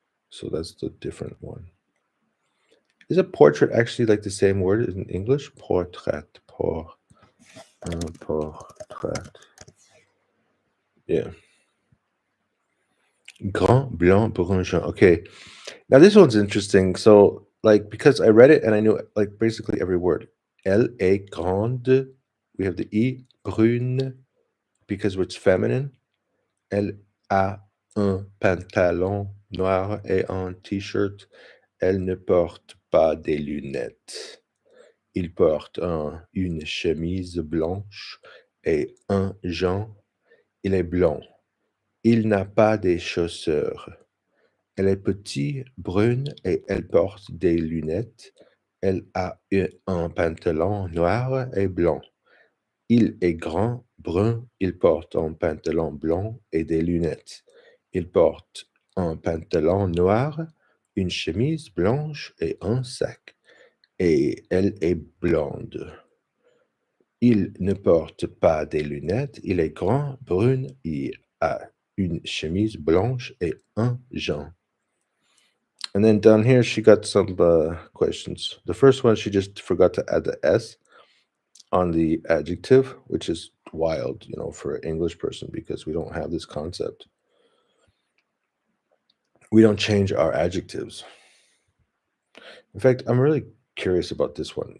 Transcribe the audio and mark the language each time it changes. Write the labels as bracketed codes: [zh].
[en] So that's the different one. Is a portrait actually like the same word in English? Portrait. Portrait. Yeah. [fr] Grand, blanc, brun, jaune. [en] Okay. Now this one's interesting. So, like, because I read it and I knew like basically every word. [fr] Elle est grande. [en] We have the E, brune, because it's feminine. [fr] Elle a un pantalon noir et un t-shirt. Elle ne porte pas des lunettes. Il porte une chemise blanche et un jean. Il est blond. Il n'a pas de chaussures. Elle est petite, brune et elle porte des lunettes. Elle a un pantalon noir et blanc. Il est grand, brun, il porte un pantalon blanc et des lunettes. Il porte un pantalon noir, une chemise blanche et un sac. Et elle est blonde. Il ne porte pas des lunettes, il est grand, brun, il a une chemise blanche et un jean. [en] And then down here, she got some questions. The first one, she just forgot to add the S on the adjective, which is wild, for an English person because we don't have this concept. We don't change our adjectives. In fact, I'm really curious about this one.